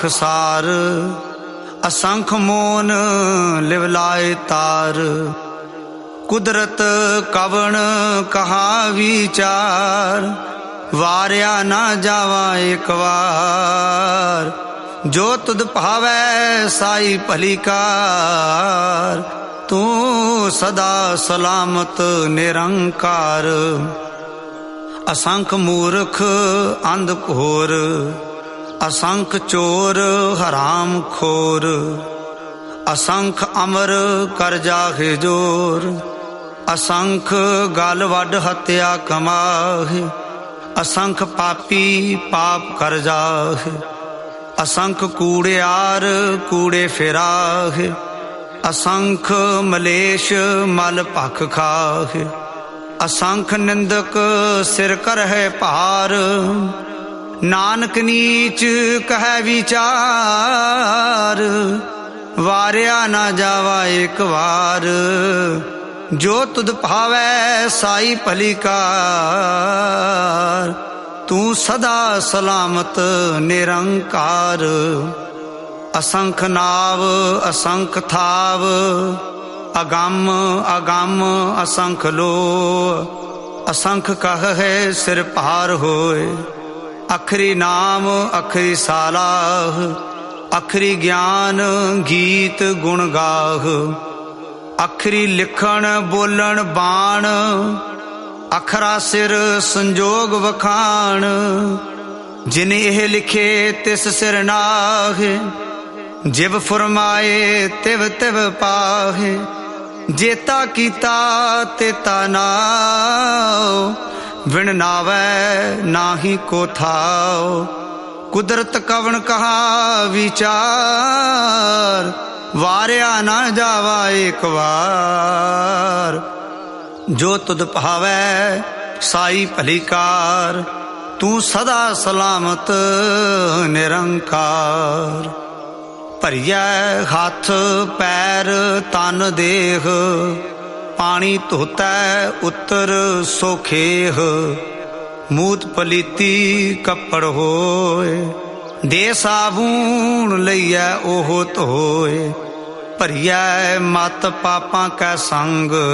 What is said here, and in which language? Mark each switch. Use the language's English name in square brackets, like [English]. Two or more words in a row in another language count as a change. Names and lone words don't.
[Punjabi] ਸਾਰ, ਅਸੰਖ ਮੋਨ ਲਿਵਲਾਏ ਤਾਰ, ਕੁਦਰਤ ਕਵਨ ਕਹਾ ਵਿਚਾਰ, ਵਾਰਿਆ ਨਾ ਜਾਵਾ ਏਕ ਬਾਰ, ਜੋ ਤੁਧ ਭਾਵੈ ਸਾਈ ਭਲੀਕਾਰ, ਤੂ ਸਦਾ ਸਲਾਮਤ ਨਿਰੰਕਾਰ, ਅਸੰਖ ਮੂਰਖ ਅੰਧ ਘੋਰ, ਅਸੰਖ ਚੋਰ ਹਰਾਮ ਖੋਰ, ਅਸੰਖ ਅਮਰ ਕਰ ਜਾਹੇ ਜੋਰ, ਅਸੰਖ ਗਲ ਵਡ ਹਤਿਆ ਕਮਾਹੇ, ਅਸੰਖ ਪਾਪੀ ਪਾਪ ਕਰ ਜਾਹੇ, ਅਸੰਖ ਕੂੜਿਆਰ ਕੂੜੇ ਫਿਰਾਹੇ, ਅਸੰਖ ਮਲੇਸ਼ ਮਲ ਭਖ ਖਾਹੇ, ਅਸੰਖ ਨਿੰਦਕ ਸਿਰ ਕਰ ਹੈ ਭਾਰ, ਨਾਨਕ ਨੀਚ ਕਹ ਵਿਚਾਰ, ਵਾਰਿਆ ਨਾ ਜਾਵਾ ਏਕ ਬਾਰ, ਜੋ ਤੁਧ ਭਾਵੈ ਸਾਈ ਭਲੀ ਕਾਰ, ਤੂ ਸਦਾ ਸਲਾਮਤ ਨਿਰੰਕਾਰ। ਅਸੰਖ ਨਾਵ ਅਸੰਖ ਥਾਵ, ਅਗਮ ਅਗਮ ਅਸੰਖ ਲੋ, ਅਸੰਖ ਕਹ ਹੈ ਸਿਰ ਪਾਰ ਹੋਏ, ਅਖਰੀ ਨਾਮ ਅਖਰੀ ਸਾਲਾਹ, ਅਖਰੀ ਗਿਆਨ ਗੀਤ ਗੁਣ ਗਾਹ, ਅਖਰੀ ਲਿਖਣ ਬੋਲਣ ਬਾਣ, ਅਖਰਾ ਸਿਰ ਸੰਜੋਗ ਵਖਾਣ, ਜਿਨ ਏਹ ਲਿਖੇ ਤਿਸ ਸਿਰ ਨਾਹੇ, ਜਿਵ ਫੁਰਮਾਏ ਤਿਵ ਤਿਵ ਪਾਹੇ, ਜੇਤਾ ਕੀਤਾ ਤੇਤਾ ਨਾਓ, ਵਿਣ ਨਾਵੈ ਨਾਹੀ ਕੋ ਥਾਓ, ਕੁਦਰਤ ਕਵਨ ਕਹਾ ਵਿਚਾਰ, ਵਾਰਿਆ ਨਾ ਜਾਵਾ ਏਕ ਬਾਰ, ਜੋ ਤੁਧ ਭਾਵੈ ਸਾਈ ਭਲੀ ਕਾਰ, ਤੂ ਸਦਾ ਸਲਾਮਤ ਨਿਰੰਕਾਰ। ਭਰਿਆ ਹਾਥ ਪੈਰ ਤਨ ਦੇਹ, ਪਾਨੀ ਧੋਤਾ ਉਤਰ ਸੋਖੇਹ, ਮੂਤ ਪਲੀਤੀ ਕਪੜ ਹੋਏ, ਦੇ ਸਾਬੂਨ ਲਇਆ ਓਹੋ ਧੋਏ, ਭਰਿਆ ਮਤ ਪਾਪਾਂ ਕੈ ਸੰਗ,